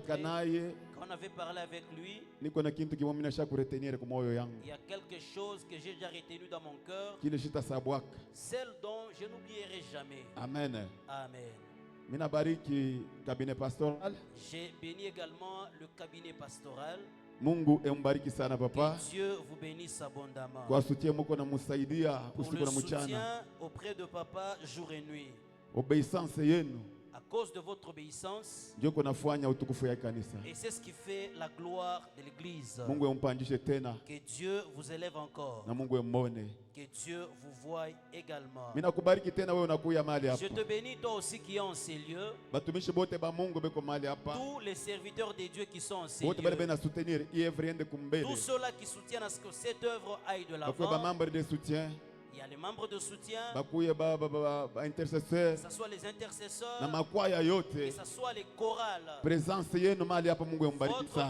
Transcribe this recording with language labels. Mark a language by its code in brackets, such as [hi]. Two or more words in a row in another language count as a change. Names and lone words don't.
[fr] Quand on avait parlé avec lui, il y a quelque chose que j'ai déjà retenu dans mon cœur, celle dont je n'oublierai jamais. Amen. Amen. J'ai béni également le cabinet pastoral. [sw] Mungu embariki sana papa. [fr] Dieu vous bénisse abondamment. [sw] Kwa soutien moko na musaidia usiku na mchana. [fr] Auprès de papa jour et nuit. [sw] Obéissance yenu. [fr] À cause de votre obéissance. [sw] Ndio kunafanya utukufu ya kanisa. [fr] Et c'est ce qui fait la gloire de l'église. [sw] Mungu empandishe tena. [fr] Que Dieu vous élève encore. [sw] Na Mungu emmone. [fr] Que Dieu vous voie également. [sw] Mina kubariki tena wewe unakuya mahali hapa. [fr] Je te bénis toi aussi qui es en ces lieux. [sw] Batumishi bote ba Mungu beko mahali hapa. [fr] Tous les serviteurs de Dieu qui sont en ces lieux. [sw] Bote bana [fr] soutenir œuvre [sw] ende kumbele. [fr] Tous ceux-là qui soutiennent à ce que cette œuvre aille de l'avant. Ba membres de soutien. Il y a les membres de soutien, intercesseurs, que ce soit les intercesseurs, que ce soit les chorales. Votre